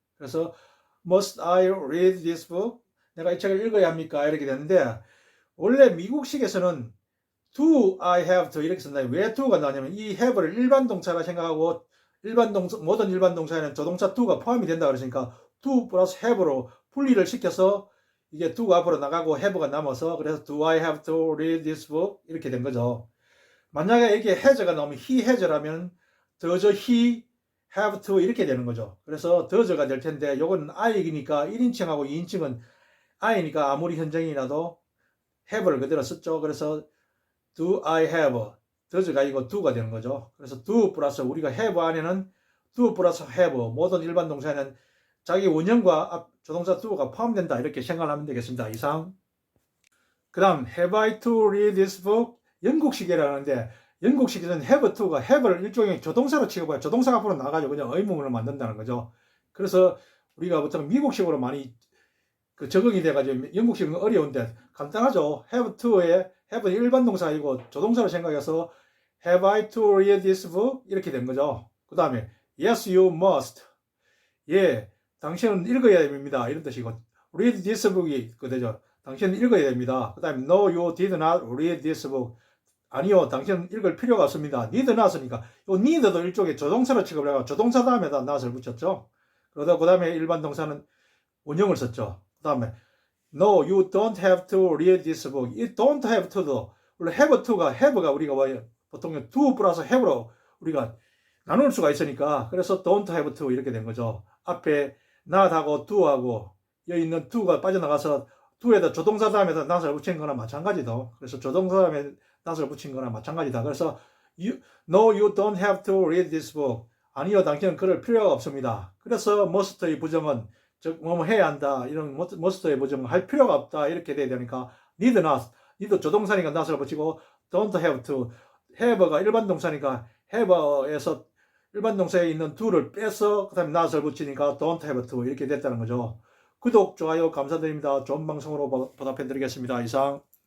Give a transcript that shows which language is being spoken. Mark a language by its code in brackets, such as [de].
[ko] 그래서 [en] must I read this book? [ko] 내가 이 책을 읽어야 합니까? 이렇게 되는데 원래 미국식에서는 do I have to 이렇게 쓴다. 왜 do가 나냐면 이 have를 일반 동사라 생각하고 모든 일반 동사에는 조동사 do가 포함이 된다 그러니까 do 플러스 have로 분리를 시켜서 이게 do가 앞으로 나가고 have가 남아서 그래서 [en] do I have to read this book [ko] 이렇게 된 거죠. 만약에 이게 has가 나오면 he has라면 does he have to 이렇게 되는 거죠. 그래서 does가 될 텐데 요건 I이니까 1인칭하고 2인칭은 I니까 아무리 현정이라도 have를 그대로 썼죠. 그래서 do I have does가 아니고 do가 되는 거죠. 그래서 do 플러스 우리가 have 안에는 do 플러스 have 모든 일반 동사에는 자기 원형과 조동사 do가 포함된다 이렇게 생각하면 되겠습니다. 이상. 그 다음 [en] have I to read this book? [ko] 영국식이라는데 영국식에서는 have to가 have를 일종의 조동사로 취급해요. 조동사가 앞으로 나가지고 그냥 의문문을 만든다는 거죠. 그래서 우리가 보통 미국식으로 많이 적응이 돼가지고 영국식은 어려운데 간단하죠. [en] have to에 have는 [ko] 일반 동사이고 조동사로 생각해서 [en] have I to read this book? [ko] 이렇게 된 거죠. 그 다음에 [en] yes you must. [ko] 예, 당신은 읽어야 됩니다. 이런 뜻이고 read this book이 되죠. 당신은 읽어야 됩니다. 그 다음에 [en] no you did not read this book. [ko] 아니요, 당신은 읽을 필요가 없습니다. need not으니까 요 need도 일종의 조동사로 취급을 해서 조동사 다음에다 not을 붙였죠. 그러다 그 다음에 일반 동사는 원형을 썼죠. 그 다음에 [en] no you don't have to read this book. [ko] 이 don't have to도 원래 have to가 have가 우리가 보통 do 플러스 have로 우리가 나눌 수가 있으니까 그래서 don't have to 이렇게 된 거죠. 앞에 not하고 do하고 여기 있는 to가 빠져나가서 do에다 조동사 다음에다 not을 붙인 거나 마찬가지도. 그래서 조동사 다음에 not을 붙인 거나 마찬가지다. 그래서 [en] no you don't have to read this book. [ko] 아니요, 당신은 그럴 필요가 없습니다. 그래서 must의 부정은 즉 뭐뭐 해야 한다 이런 must의 부정은 할 필요가 없다 이렇게 돼야 되니까 need not. need 조동사니까 not을 붙이고 don't have to. have가 일반 동사니까 have에서 일반 동사에 있는 do를 빼서 그 다음에 not을 붙이니까 don't have to 이렇게 됐다는 거죠. 구독, 좋아요 감사드립니다. 좋은 방송으로 보답해 드리겠습니다. 이상.